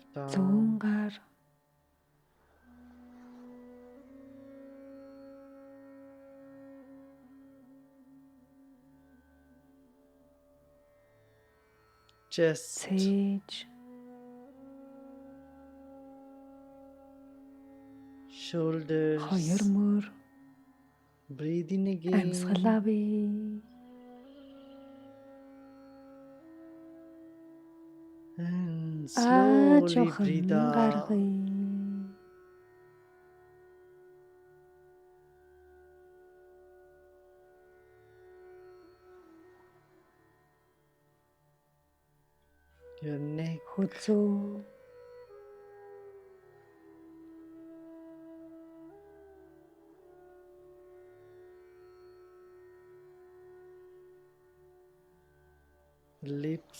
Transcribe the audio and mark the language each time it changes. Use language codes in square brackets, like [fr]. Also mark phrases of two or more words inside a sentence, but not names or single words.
[mn] Зүүн [en] arm, [mn] гар. [en] chest, [mn] Цээж. [en] shoulders. [mn] Хоёр мөр. [en] Breathe in again. [mn] Амьсгал авъя. [en] And Аа slowly [mn] жоохон [en] breathe out. [mn] гаргая. [en] Your neck, [mn] Хүзүү. [en] lips,